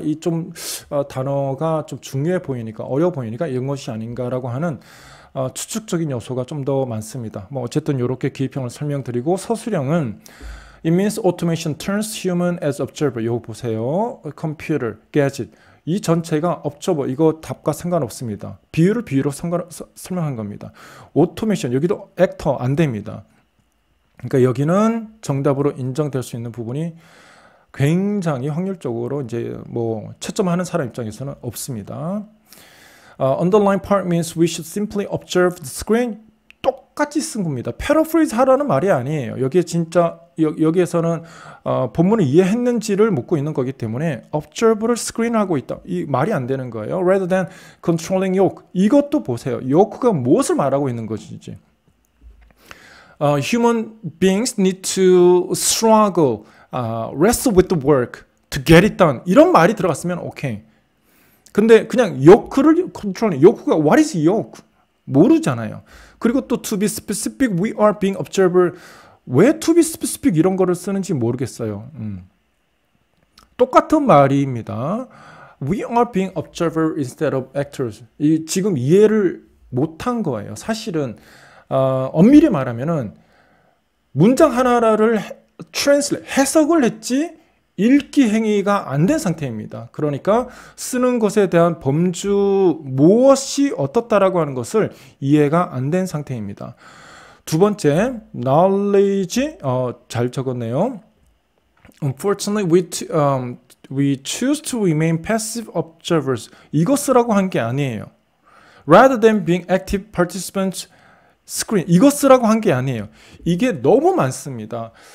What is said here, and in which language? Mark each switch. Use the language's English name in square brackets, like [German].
[Korean] 이 좀 단어가 좀 중요해 보이니까, 어려워 보이니까 이런 것이 아닌가라고 하는 추측적인 요소가 좀 더 많습니다. 뭐 어쨌든 이렇게 기입형을 설명드리고, 서술형은 [English] It means automation turns human as observer. [Korean] 이거 보세요. computer, gadget. 이 전체가 observer. 이거 답과 상관없습니다. 비유로 설명한 겁니다. automation. 여기도 actor 안 됩니다. 그러니까 여기는 정답으로 인정될 수 있는 부분이 굉장히 확률적으로 이제 뭐 채점하는 사람 입장에서는 없습니다. [English] Underline part means we should simply observe the screen. [Korean] 똑같이 쓴 겁니다. paraphrase 하라는 말이 아니에요. 여기에 진짜 여기에서는 본문을 이해했는지를 묻고 있는 거기 때문에 observe를 screen하고 있다. 이 말이 안 되는 거예요. [English] Rather than controlling yoke. [Korean] 이것도 보세요. yoke가 무엇을 말하고 있는 것인지. [English] Human beings need to struggle, wrestle with the work to get it done. [Korean] 이런 말이 들어갔으면 오케이. 근데 그냥 yoke를 컨트롤해. yoke가 [English] what is yoke? [Korean] 모르잖아요. 그리고 또 [English] to be specific, we are being observer. [Korean] 왜 [English] to be specific [Korean] 이런 거를 쓰는지 모르겠어요. 똑같은 말입니다. [English] We are being observer instead of actors. [Korean] 지금 이해를 못한 거예요. 사실은 엄밀히 말하면은 문장 하나를 translate, 해석을 했지 읽기 행위가 안 된 상태입니다. 그러니까 쓰는 것에 대한 범주 무엇이 어떻다라고 하는 것을 이해가 안 된 상태입니다. 두 번째, knowledge 잘 적었네요. [English] Unfortunately, we choose to remain passive observers. [Korean] 이거 쓰라고 한 게 아니에요. [English] Rather than being active participants, screen. [Korean] 이거 쓰라고 한 게 아니에요. 이게 너무 많습니다.